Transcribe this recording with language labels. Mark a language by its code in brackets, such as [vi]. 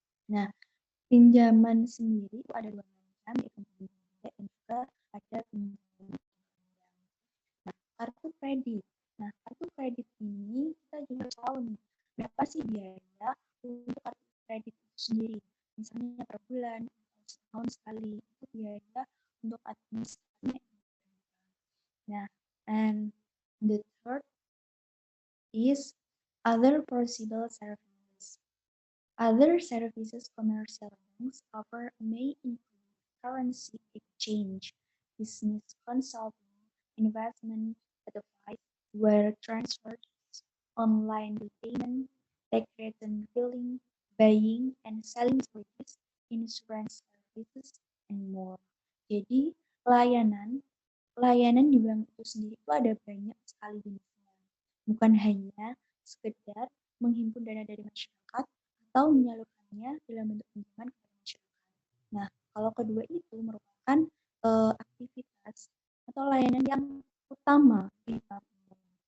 [id] Nah, pinjaman sendiri itu ada 2 macam, yaitu pinjaman dan juga ada pinjaman. Nah, kartu kredit. Nah, kartu kredit ini kita juga tahu nih, berapa sih biaya untuk kartu kredit itu sendiri. Misalnya per bulan, atau setahun sekali, itu biaya untuk administrasinya. Nah, [en] and the third is other possible services. Other services commercial banks offer may include currency exchange, business consulting, investment advice, wire transfers, online repayment, tax return filing, buying and selling securities, insurance services, and more. [id] Jadi layanan di bank itu sendiri itu ada banyak sekali jenisnya. Bukan hanya sekedar menghimpun dana dari masyarakat atau menyalurkannya dalam bentuk pinjaman kepada masyarakat. Nah, kalau kedua itu merupakan aktivitas atau layanan yang utama di bank umum.